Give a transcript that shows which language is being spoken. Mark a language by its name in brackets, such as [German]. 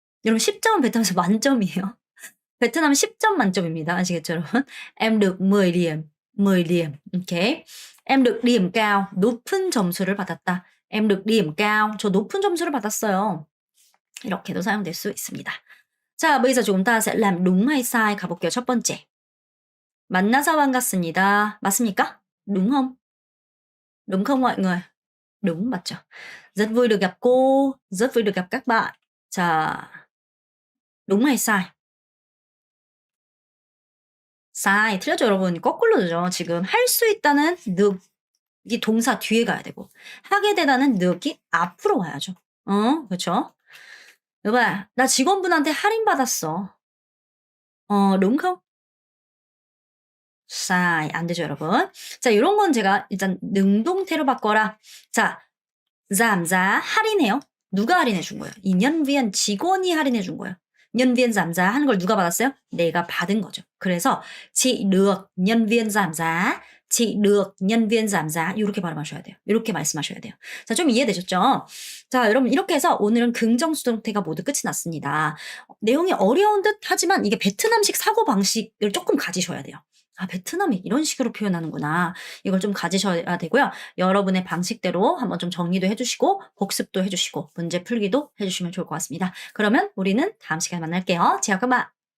[Korean] 여러분 10점은 베트남에서 만점이에요. 베트남은 10점 만점입니다. 아시겠죠, 여러분? [Vietnamese] Em được 10 điểm. 10 điểm. 오케이. Em được điểm cao. [Korean] 높은 점수를 받았다. [Vietnamese] Em được điểm cao. [Korean] 저 높은 점수를 받았어요. 이렇게도 사용될 수 있습니다. [Vietnamese] 자, bây giờ chúng ta sẽ làm đúng hay sai [Korean] 가볼게요. 첫 번째. 만나서 반갑습니다. 맞습니까? [Vietnamese] đúng không? đúng không mọi người? đúng, [Korean] 맞죠? [Vietnamese] Rất vui được gặp cô. Rất vui được gặp các bạn. 자, đúng hay sai? sai. [Korean] 틀렸죠, 여러분? 거꾸로죠. 지금 할 수 있다는 늑이 동사 뒤에 가야 되고 하게 되다는 늑이 앞으로 와야죠. 그렇죠? 여봐, 나 직원분한테 할인 받았어. [Vietnamese] đúng không? sai. [Korean] 안 되죠, 여러분. 자, 이런 건 제가 일단 능동태로 바꿔라. 자, [Vietnamese] giảm giá [Korean] 할인해요. 누가 할인해 준 거예요? 이 [Vietnamese] nhân viên [Korean] 직원이 할인해 준 거예요. [Vietnamese] nhân viên giảm giá [Korean] 하는 걸 누가 받았어요? 내가 받은 거죠. 그래서 [Vietnamese] chị được nhân viên giảm giá, chị được nhân viên giảm giá [Korean] 이렇게 발음하셔야 돼요. 이렇게 말씀하셔야 돼요. 자, 좀 이해되셨죠? 자, 여러분 이렇게 해서 오늘은 긍정수동태가 모두 끝이 났습니다. 내용이 어려운 듯 하지만 이게 베트남식 사고방식을 조금 가지셔야 돼요. 아, 베트남이 이런 식으로 표현하는구나. 이걸 좀 가지셔야 되고요. 여러분의 방식대로 한번 좀 정리도 해주시고 복습도 해주시고 문제 풀기도 해주시면 좋을 것 같습니다. 그러면 우리는 다음 시간에 만날게요. 제가 그만